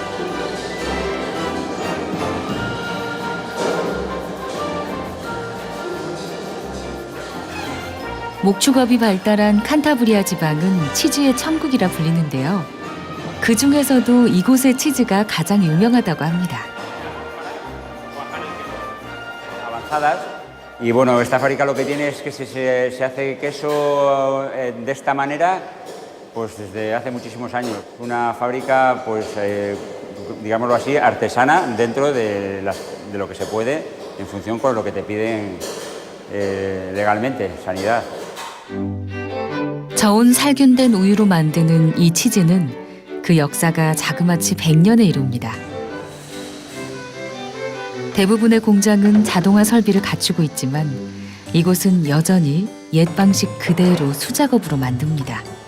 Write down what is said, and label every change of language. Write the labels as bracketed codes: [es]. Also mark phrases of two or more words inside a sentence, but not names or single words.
[ko] 목축업이 발달한 칸타브리아 지방은 치즈의 천국이라 불리는데요. 그 중에서도 이곳의 치즈가 가장 유명하다고 합니다. [es] Y bueno, esta fábrica lo que tiene es que se hace queso de esta manera pues desde hace muchísimos años. Una fábrica, pues digámoslo así, artesana dentro de lo que se puede en función con lo que te piden legalmente, sanidad. [ko] 저온 살균된 우유로 만드는 이 치즈는 그 역사가 자그마치 100년에 이릅니다. 대부분의 공장은 자동화 설비를 갖추고 있지만 이곳은 여전히 옛 방식 그대로 수작업으로 만듭니다.